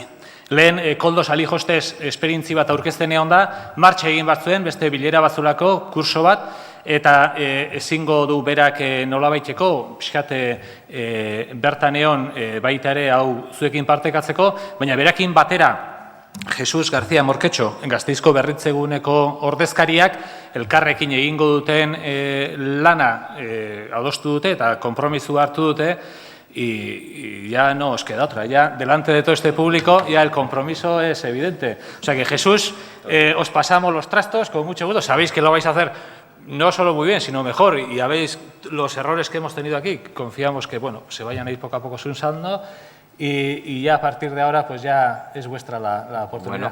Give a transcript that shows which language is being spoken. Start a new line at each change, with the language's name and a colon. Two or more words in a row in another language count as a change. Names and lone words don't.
Basque: Lehen, Koldo Salijostez esperientzi bat aurkezten egon da, martxa egin bat zuen, beste bilera batzulako, kurso bat, eta ezingo du berak nolabaiteko, pixkate bertan egon baita ere hau zuekin partekatzeko, baina berakin batera, Jesus García Morquetxo, Gasteizko berritzeguneko ordezkariak, elkarrekin egingo duten lana adostu dute eta konpromisu hartu dute,
Spanish: y ya no os queda otra, ya delante de todo este público ya el compromiso es evidente. O sea que Jesús, os pasamos los trastos con mucho gusto, sabéis que lo vais a hacer no solo muy bien, sino mejor, y ya veis los errores que hemos tenido aquí, confiamos que bueno, se vayan a ir poco a poco subsanando y ya a partir de ahora pues ya es vuestra la oportunidad.